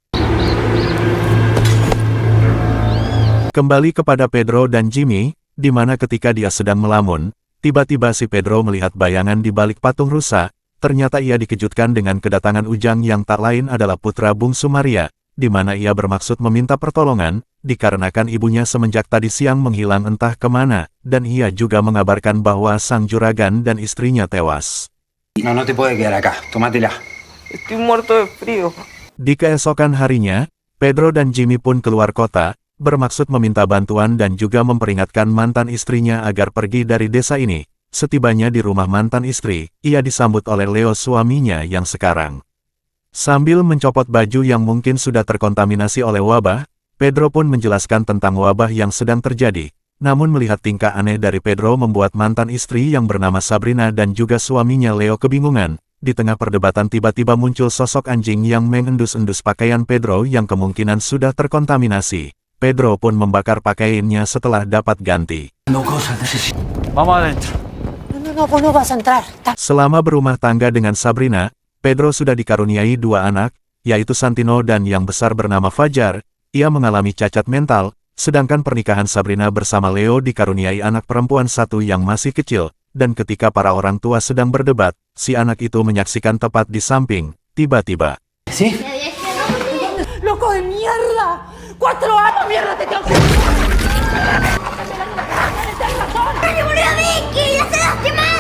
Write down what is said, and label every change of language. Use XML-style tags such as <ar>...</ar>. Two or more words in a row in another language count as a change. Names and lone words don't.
<id>Kembali kepada Pedro dan Jimmy, di mana ketika dia sedang melamun, tiba-tiba si Pedro melihat bayangan di balik patung rusa. Ternyata ia dikejutkan dengan kedatangan Ujang yang tak lain adalah putra bungsu Maria, di mana ia bermaksud meminta pertolongan, dikarenakan ibunya semenjak tadi siang menghilang entah kemana, dan ia juga mengabarkan bahwa sang juragan dan istrinya tewas.</id> <es>No te puedes quedar acá, tómatela. Estoy muerto de frío.</es> <id>Di keesokan harinya, Pedro dan Jimmy pun keluar kota, bermaksud meminta bantuan dan juga memperingatkan mantan istrinya agar pergi dari desa ini. Setibanya di rumah mantan istri, ia disambut oleh Leo suaminya yang sekarang. Sambil mencopot baju yang mungkin sudah terkontaminasi oleh wabah, Pedro pun menjelaskan tentang wabah yang sedang terjadi. Namun melihat tingkah aneh dari Pedro membuat mantan istri yang bernama Sabrina dan juga suaminya Leo kebingungan. Di tengah perdebatan tiba-tiba muncul sosok anjing yang mengendus-endus pakaian Pedro yang kemungkinan sudah terkontaminasi. Pedro pun membakar pakaiannya setelah dapat ganti.</id> <es>Vamos adentro. No, pues no vas a entrar.</es> <id>Selama berumah tangga dengan Sabrina, Pedro sudah dikaruniai 2 anak, yaitu Santino dan yang besar bernama Fajar. Ia mengalami cacat mental, sedangkan pernikahan Sabrina bersama Leo dikaruniai anak perempuan 1 yang masih kecil, dan ketika para orang tua sedang berdebat, si anak itu menyaksikan tepat di samping, tiba-tiba.</id> <es>¿Sí? ¡Loco de mierda! 4 años, mierda, te tengo que... ¡Se murió Vicky! ¡La estás lastimando!</es>